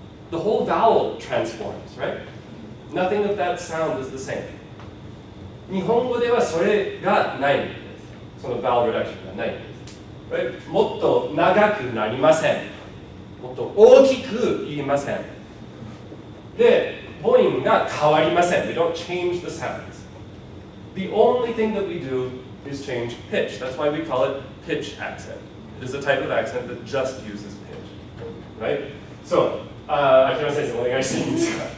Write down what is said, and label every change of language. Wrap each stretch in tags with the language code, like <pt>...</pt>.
<en>The whole vowel transforms, right? Nothing of that sound is the same.</en> <ja>日本語ではそれがないんです。その vowel reduction がないんです。</ja> <en>Right?</en> <ja>もっと長くなりません。もっと大きく言いません。で、母音が変わりません。</ja> <en>We don't change the sounds. The only thing that we do is change pitch. That's why we call it pitch accent. It is a type of accent that just uses pitch. Right? So,</en> <ja>秋山先生お願いしていいですか？</ja>